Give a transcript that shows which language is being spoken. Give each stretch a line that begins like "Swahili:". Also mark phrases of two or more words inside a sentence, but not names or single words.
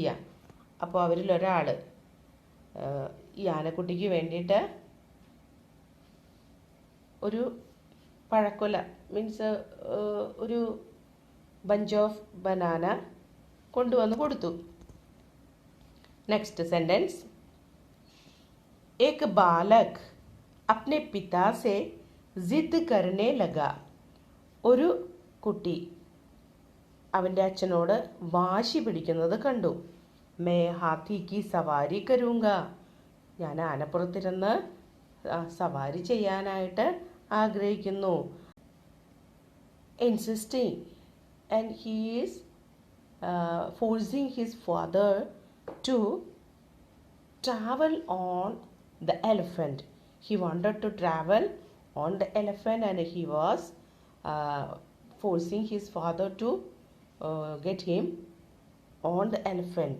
Malayalam: അപ്പോൾ അവരിൽ ഒരാൾ ഈ ആനക്കുട്ടിക്ക് വേണ്ടിയിട്ട് ഒരു പഴക്കൊല മീൻസ് ഒരു
English: bunch of banana
Malayalam: കൊണ്ടുവന്ന് കൊടുത്തു.
English: next sentence.
Hindi: एक बालक अपने पिता से जिद करने लगा.
Malayalam: ഒരു കുട്ടി അവൻ്റെ അച്ഛനോട് വാശി പിടിക്കുന്നത് കണ്ടു.
Hindi: मैं हाथी की सवारी करूँगा.
Malayalam: ഞാൻ ആനപ്പുറത്തിരുന്ന് സവാരി ചെയ്യാനായിട്ട് ആഗ്രഹിക്കുന്നു.
English: insisting and he is forcing his father to travel on the elephant. He wanted to travel on the elephant and he was forcing his father to get him on the elephant.